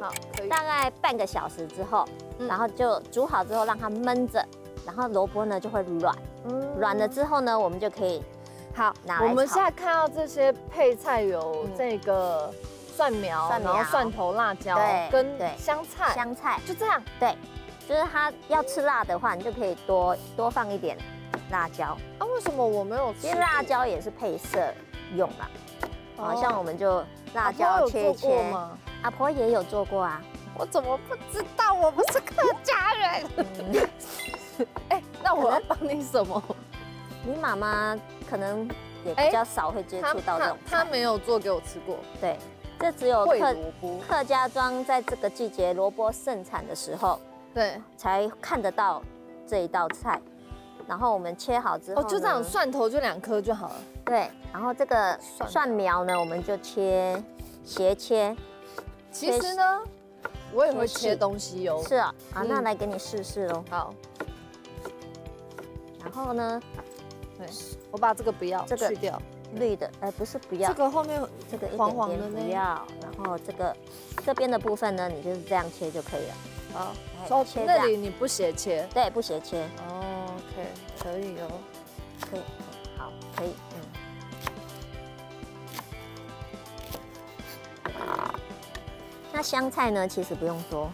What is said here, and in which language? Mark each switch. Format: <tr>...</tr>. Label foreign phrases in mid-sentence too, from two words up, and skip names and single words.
<zh>大概半個小時之後，然後就煮好之後讓它燜着，然後蘿蔔呢就會軟，軟了之後呢，我們就可以好。我們現在看到這些配菜有這個蒜苗，然後蒜頭、辣椒跟香菜，就這樣。對，就是它要吃辣的話，你就可以多放一點辣椒。啊，為什麼我沒有吃？其實辣椒也是配色用啦。好像我們就辣椒切一切。阿婆也有做過啊。我怎麼不知道？我不是客家人。哎，那我要幫你什麼？你媽媽可能也比較少會接觸到這種。她沒有做給我吃過。對。這只有客家莊在這個季節蘿蔔盛產的時候，對，才看得到這一道菜。然後我們切好之後，就這樣，蒜頭就2顆就好了。對，然後這個蒜苗呢，我們就斜切。其實呢，我也會切東西哦。是啊，好，那來給你試試嘍。好。然後呢，對，我把這個不要，這個去掉。綠的，不是不要，這個後面這個黃黃的不要，然後這邊的部分呢，你就是這樣切就可以了。好，切那裡你不斜切？對，不斜切。哦 ，OK，可以哦，可以，好，可以，那香菜呢，其實不用多，</zh>